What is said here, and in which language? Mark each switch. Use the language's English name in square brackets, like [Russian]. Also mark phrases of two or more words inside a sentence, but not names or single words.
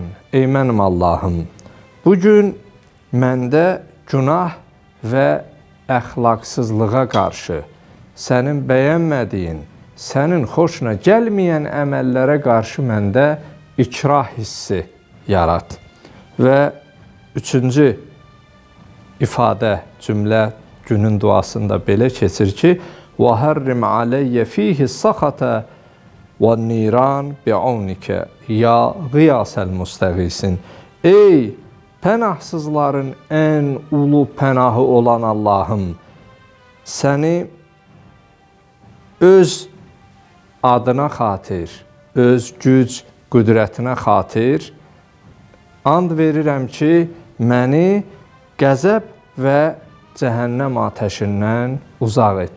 [Azerbaijani] Ey mənim Allahım, bugün məndə günah və əxlaqsızlığa qarşı, sənin bəyənmədiyin, sənin xoşuna gəlməyən əməllərə qarşı məndə ikrah hissi yarat. Və üçüncü ifadə, cümlə günün duasında belə keçir ki, [Arabic] وَهَرِّمْ عَلَيَّ ف۪يهِ السَّخَةَ وَالنِّيرَانِ بِعَوْنِكَ يا غياث المستغيثين. [Azerbaijani] Ey pənahsızların ən ulu pənahı olan Allahım, səni öz adına xatir, öz güc, qüdrətinə xatir and verirəm ki, məni qəzəb və cəhənnəm atəşindən uzaq et.